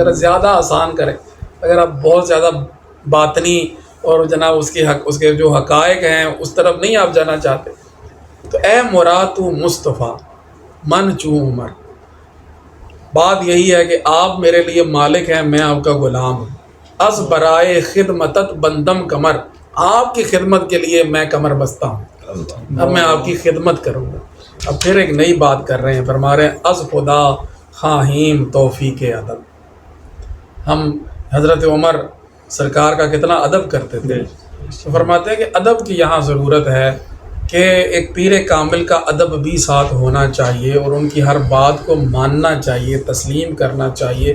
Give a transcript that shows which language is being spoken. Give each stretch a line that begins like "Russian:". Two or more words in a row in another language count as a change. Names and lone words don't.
Urdu: اگر زیادہ آسان کریں، اگر آپ بہت زیادہ باطنی اور جناب اس کے جو حقائق ہیں اس طرف نہیں آپ جانا چاہتے تو
Persian: اے مراد مصطفیٰ من چوں عمر،
Urdu: بات یہی ہے کہ آپ میرے لیے مالک ہیں، میں آپ کا غلام ہوں.
Persian: از برائے خدمتت بندم کمر،
Urdu: آپ کی خدمت کے لیے میں کمر بستہ ہوں، اب میں آپ کی خدمت کروں گا. اب پھر ایک نئی بات کر رہے ہیں، فرما رہے ہیں
Persian: از خدا خواہیم توفیق ادب.
Urdu: ہم حضرت عمر سرکار کا کتنا ادب کرتے تھے، تو فرماتے ہیں کہ ادب کی یہاں ضرورت ہے کہ ایک پیر کامل کا ادب بھی ساتھ ہونا چاہیے اور ان کی ہر بات کو ماننا چاہیے، تسلیم کرنا چاہیے.